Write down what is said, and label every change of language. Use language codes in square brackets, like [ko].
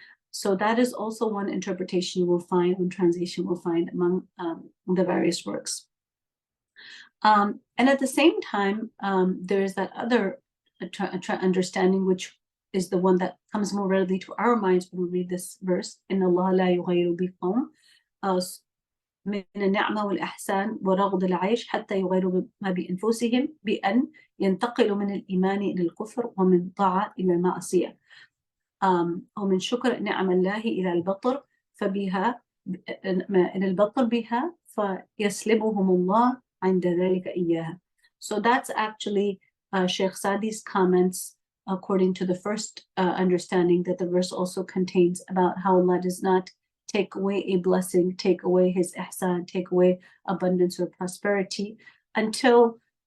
[en] So that is also one interpretation you will find, one translation you will find among the various works. And at the same time, there is that other understanding, which is the one that comes more readily to our minds when we read this verse. [ar] إِنَّ اللَّهَ لَا يُغَيِّرُ بِقَوْمٍ من النعمة والإحسان ورغد العيش حتى يغيروا ما بأنفسهم بأن ينتقلوا من الإيمان إلى الكفر ومن طاعة إلى المعصية أو من شكر نعم الله إلى البطر فبها إلى البطر بها فيسلبهم الله عند ذلك إياها. [en] So that's actually Sheikh Sadi's comments according to the first understanding that the verse also contains about how Allah does not take away a blessing, take away His ihsan, take away abundance or prosperity until